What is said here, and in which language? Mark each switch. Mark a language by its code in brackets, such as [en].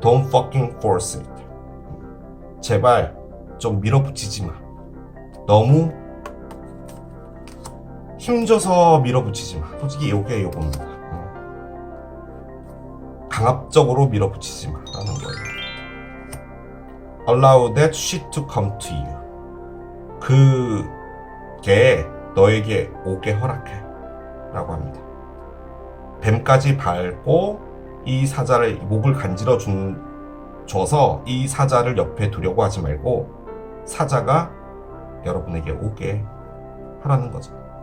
[en] Don't fucking force it. [ko] 제발 좀 밀어붙이지 마. 너무 힘줘서 밀어붙이지 마. 솔직히 요겁니다. 강압적으로 밀어붙이지 마 라는 거예요. [en] Allow that shit to come to you. [ko] 그게 너에게 오게 허락해 라고 합니다. 뱀까지 밟고 이 사자를 목을 간지러 줘서 이 사자를 옆에 두려고 하지 말고 사자가 여러분에게 오게 하라는 거죠.